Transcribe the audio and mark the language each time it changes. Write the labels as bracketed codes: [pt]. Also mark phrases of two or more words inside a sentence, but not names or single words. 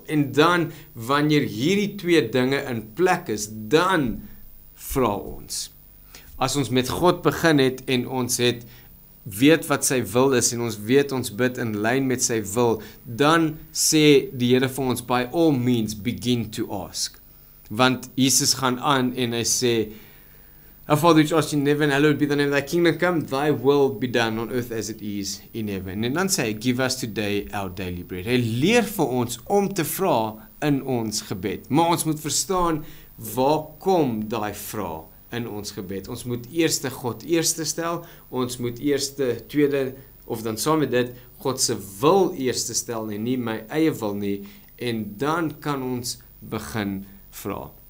[af] En dan, wanneer hierdie twee dinge in plek is, dan vra ons. As ons met God begin het en ons het weet wat sy wil is en ons weet ons bid in lyn met sy wil, dan sê die Here vir ons, [en] by all means begin to ask. [af] Want Jesus gaan aan en hy sê, [en] Our Father which art in heaven, hallowed be the name, thy kingdom come, thy will be done on earth as it is in heaven. [af] En dan sê hy, [en] give us today our daily bread. [af] Hy leer vir ons om te vra in ons gebed. Maar ons moet verstaan, waar kom daai vraag in ons gebed? Ons moet eerste God eerste stel, ons moet eerste, tweede, of dan saam met dit, God se wil eerste stel en nie my eie wil nie, en dan kan ons begin vra.